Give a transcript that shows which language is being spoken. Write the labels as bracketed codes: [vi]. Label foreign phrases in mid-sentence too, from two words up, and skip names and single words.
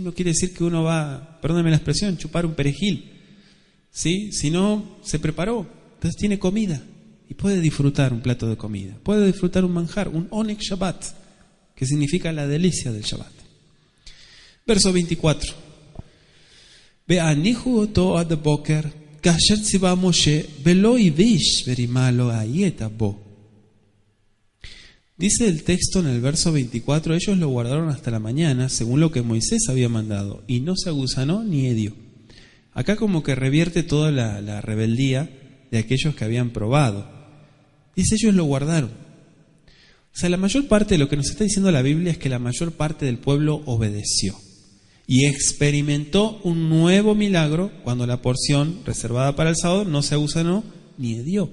[es] No quiere decir que uno va, perdónenme la expresión, chupar un perejil, ¿sí? Si no, se preparó, entonces tiene comida y puede disfrutar un plato de comida, puede disfrutar un manjar, un [he] עונג שבת, [es] que significa la delicia del Shabbat. Verso 24. [he] ויניחו אתו עד בקר כאשר צוה משה ולא הבאיש ורמה לא היתה בו. [es] Dice el texto en el verso 24, ellos lo guardaron hasta la mañana, según lo que Moisés había mandado, y no se agusanó ni hedió. Acá como que revierte toda la rebeldía de aquellos que habían probado. Dice, ellos lo guardaron. O sea, la mayor parte de lo que nos está diciendo la Biblia es que la mayor parte del pueblo obedeció y experimentó un nuevo milagro cuando la porción reservada para el sábado no se agusanó ni hedió.